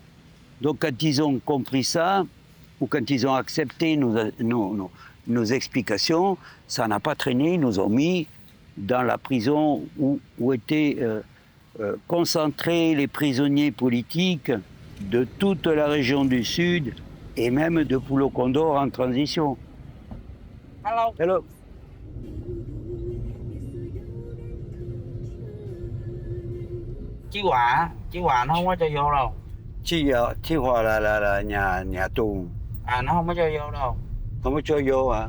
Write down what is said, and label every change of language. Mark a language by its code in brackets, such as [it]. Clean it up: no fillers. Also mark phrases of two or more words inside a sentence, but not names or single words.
[fr] Donc quand ils ont compris ça, ou quand ils ont accepté nos explications, ça n'a pas traîné, ils nous ont mis dans la prison où étaient concentrés les prisonniers politiques de toute la région du Sud et même de Pulo Condor en transition. [en] Hello. Hello. [vi] Chí Hòa nó không có cho vô đâu. Chi Hòa là nhà tù, À nó không có cho vô đâu. không có cho vô hả?